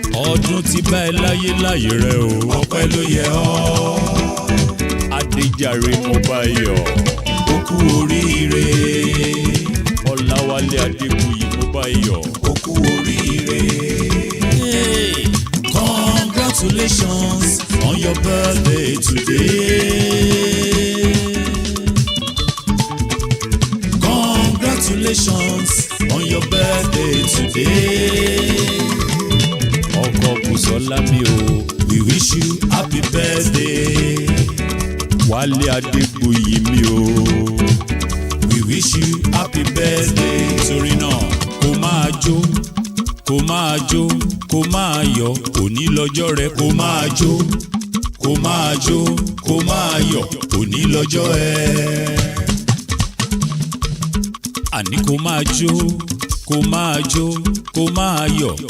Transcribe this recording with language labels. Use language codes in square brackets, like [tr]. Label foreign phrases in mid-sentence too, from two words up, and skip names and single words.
[yo] Ọdún ti bá ẹ láyé láyé rẹ o. Ọpẹ́ ló yẹ ọ́. Adéjàre mo bá ẹ yọ̀. Ó kú oríire. Ọláwálé Adégbuyì mo bá ẹ yọ̀. Ó kú oríire. [en] Hey, congratulations on your birthday today. Congratulations on your birthday today. [yo] Ọkọ Bùsọ́lá mi o. [en] We wish you happy birthday. [yo] Wálé Adégbuyì mi o. [en] We wish you happy birthday. [yo] Torí náà, kó máa jó, kó máa jó, kó máa yọ̀. Òní lọ́jọ́ rẹ, kó máa jó, kó máa jó, kó máa yọ̀. Òní lọ́jọ́ ẹ. Àní kó máa jó, kó máa jó, kó máa yọ̀.